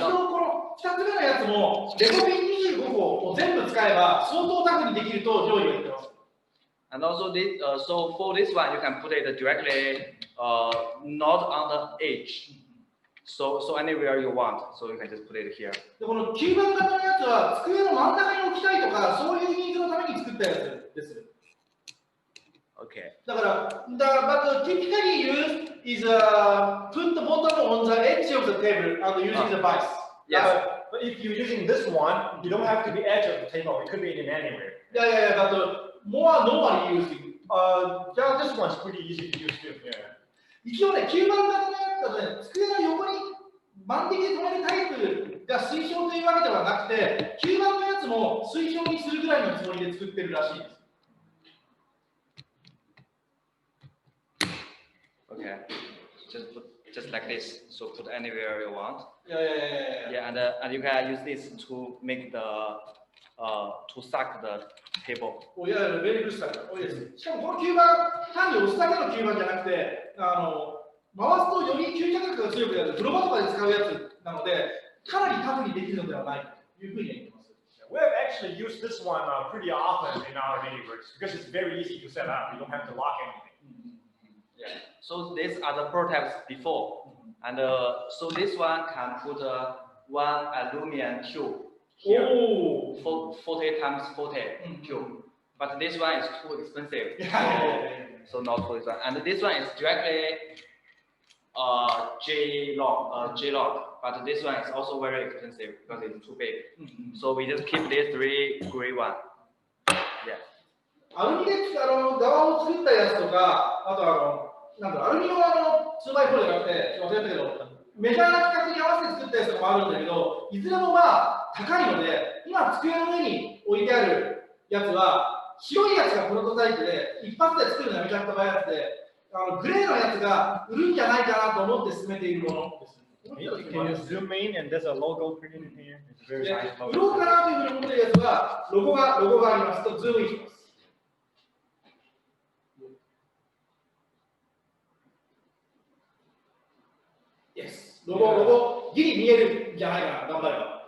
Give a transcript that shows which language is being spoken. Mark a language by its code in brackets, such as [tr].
[ja] この2つ目のやつもレゴピン25個を全部使えば相当タフにできると上位は言ってます。 [en] And also this, so for this one you can put it directly not on the edge. So anywhere you want. So you can just put it here. [ja] でこの9番型のやつは机の真ん中に置きたいとかそういうニーズのために作ったやつです。 [en] Okay. [ja] だから、 [en] but typically used is put the bottom on the edge of the table and using the vice. Yes. But if you're using this one, you don't have to be edge of the table. It could be in anywhere. Yeah, but more normally used. Yeah, this one's pretty easy to use too. Yeah. [ja] 一応ね、9番型のやつだとね、机の横に万力で止めるタイプが推奨というわけではなくて、9番のやつも推奨にするぐらいのつもりで作ってるらしいです。 [en] Okay. Okay. Just like this. So put anywhere you want. Yeah. And you can use this to make the to suck the cable. Oh yeah, very good stuff. Oh yes. [ja] しかもこの吸盤、単に押すだけの吸盤じゃなくて、回すとより吸着力が強くなる、風呂場とかで使うやつなので、かなりタフにできるのではないというふうに言ってます。 [en] We have actually used this one pretty often in our neighborhoods because it's very easy to set up. You don't have to lock anything. Yeah. So these are the prototypes before, and so this one can put one aluminum cube here, 40 times 40 cube. But this one is too expensive, so not for this one. And this one is directly J-lock, but this one is also very expensive because it's too big. So we just keep these three gray one. Yeah. [ja] アルミで側を作ったやつとか、あとアルミの2x4じゃなくて、忘れたけど、メジャーな規格に合わせて作ったやつとかもあるんだけど、いずれも高いので、今机の上に置いてあるやつは、白いやつがプロトタイプで、一発で作るのはめちゃくちゃ早くて、グレーのやつが売るんじゃないかなと思って進めているものです。 [en] Can you zoom in and there's a logo printed in here? It's very nice logo. [ja] 売ろうかなというふうに思っているやつは、ロゴがありますと、ズームインします。 [en] Yes. [ja] ロゴ、ギリ見えるんじゃないかな、頑張れば。